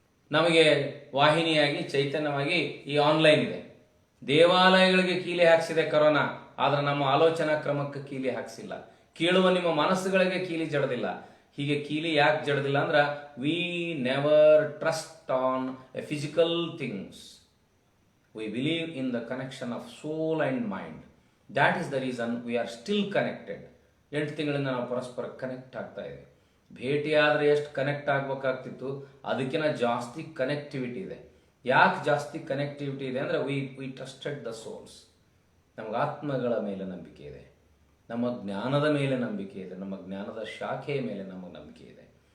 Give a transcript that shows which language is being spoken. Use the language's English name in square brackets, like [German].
[Kannada] ನಮಗೆ ವಾಹಿನಿಯಾಗಿ ಚೈತನ್ಯವಾಗಿ ಈ ಆನ್ಲೈನ್ ಇದೆ. ದೇವಾಲಯಗಳಿಗೆ ಕೀಲಿ ಹಾಕ್ಸಿದೆ ಕೊರೋನಾ, ಆದರೆ ನಮ್ಮ ಆಲೋಚನಾ ಕ್ರಮಕ್ಕೆ ಕೀಲಿ ಹಾಕ್ಸಿಲ್ಲ. ಕೇಳುವ ನಿಮ್ಮ ಮನಸ್ಸುಗಳಿಗೆ ಕೀಲಿ ಜಡದಿಲ್ಲ. ಹೀಗೆ ಕೀಲಿ ಯಾಕೆ ಜಡದಿಲ್ಲ ಅಂದ್ರೆ [English] We never trust on a physical things. We believe in the connection of soul and mind. That is the reason we are still connected. [Kannada] 8 ತಿಂಗಳಿಂದ ನಾವು ಪರಸ್ಪರ ಕನೆಕ್ಟ್ ಆಗ್ತಾ ಇದ್ದೀವಿ. ಭೇಟಿಯಾದರೆ ಎಷ್ಟು ಕನೆಕ್ಟ್ ಆಗಬೇಕಾಗ್ತಿತ್ತು, ಅದಕ್ಕಿಂತ ಜಾಸ್ತಿ ಕನೆಕ್ಟಿವಿಟಿ ಇದೆ. ಯಾಕೆ ಜಾಸ್ತಿ ಕನೆಕ್ಟಿವಿಟಿ ಇದೆ ಅಂದರೆ [English] We trusted the souls. [Kannada] ನಮಗೆ ಆತ್ಮಗಳ ಮೇಲೆ ನಂಬಿಕೆ ಇದೆ, ನಮ್ಮ ಜ್ಞಾನದ ಮೇಲೆ ನಂಬಿಕೆ ಇದೆ, ನಮ್ಮ ಜ್ಞಾನದ ಶಾಖೆಯ ಮೇಲೆ ನಮಗೆ ನಂಬಿಕೆ ಇದೆ.